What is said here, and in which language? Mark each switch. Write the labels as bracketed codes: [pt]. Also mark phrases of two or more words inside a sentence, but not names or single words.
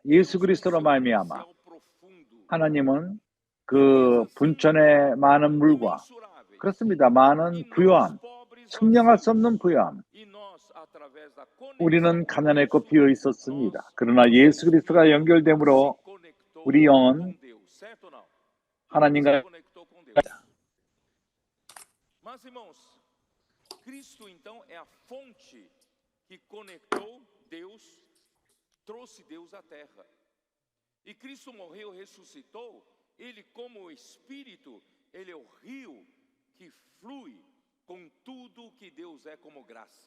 [ko] 예수 그리스도로 말미암아 하나님은 그 분천의 많은 물과 그렇습니다. 많은 부요함, 측량할 수 없는 부요함. 우리는 가난했고 비어 있었습니다. 그러나 예수 그리스도가 연결됨으로 우리 영은 하나님과 [pt] Mas, irmãos, Cristo então é a fonte que conectou Deus, trouxe Deus à terra. E Cristo morreu, ressuscitou, ele como Espírito, ele é o rio que flui com tudo que Deus é como graça.